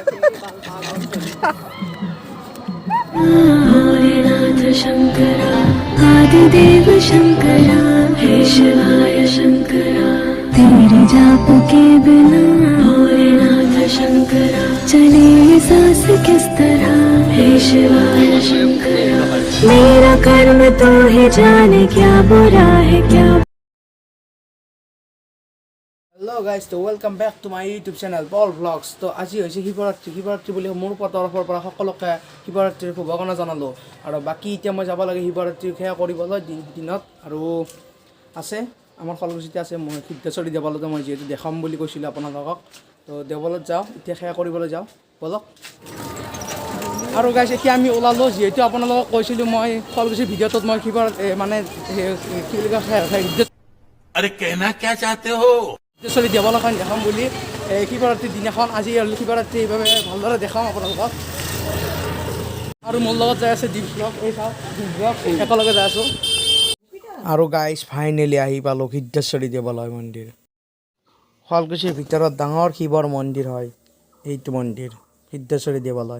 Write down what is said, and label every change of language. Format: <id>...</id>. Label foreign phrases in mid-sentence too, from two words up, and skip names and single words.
<hi>भोलेनाथ शंकरा आदिदेव शंकरा हे शिवाय शंकरा तेरे जाप के बिना भोलेनाथ शंकरा चले ये सांस किस तरह हे शिवाय शंकरा मेरा कर्म तो ही जाने क्या बुरा है क्या।</hi> <en>Hello guys, so welcome back to my YouTube channel Paul Vlogs.</en> <as>তো আজি হৈছে শিৱৰাত্ৰি বুলি মোৰ তৰফৰ পৰা সকলোকে শিৱৰাত্ৰিৰ শুভকামনা জনালোঁ। আৰু বাকী এতিয়া মই যাব লাগে শিৱৰাত্ৰি সেৱা কৰিবলৈ দিনত আৰু আছে আমাৰ শুৱালকুছিতে আছে মই সিদ্ধেশ্বৰী দেৱালয়তে মই যিহেতু দেখাম বুলি কৈছিলোঁ আপোনালোকক। তো দেৱালয়ত যাওঁ এতিয়া সেৱা কৰিবলৈ যাওঁ বলক। আৰু গাইছ এতিয়া আমি ওলালোঁ যিহেতু আপোনালোকক কৈছিলোঁ মই শুৱালকুছিৰ ভিডিঅ'টোত মই মানে কি বুলি কয়</as> <hi>अरे कहना क्या चाहते हो</hi> <as>সিদ্ধেশ্বৰী দেৱালয়খন দেখাম বুলি শিৱৰাত্ৰিৰ দিনাখন আজি শিৱৰাত্ৰি এইভাবে ভালদৰে দেখাম আপোনালোকক। আৰু মোৰ লগত যাই আছে দীপ ব্লগ এই চাওক দীপ ব্লগ একেলগে যাই আছোঁ। আৰু</as> <en>guys finally</en> <as>আহি পালোঁ সিদ্ধেশ্বৰী দেৱালয় মন্দিৰ। শুৱালকুছিৰ ভিতৰত ডাঙৰ শিৱৰ মন্দিৰ হয় এইটো মন্দিৰ সিদ্ধেশ্বৰী দেৱালয়।</as>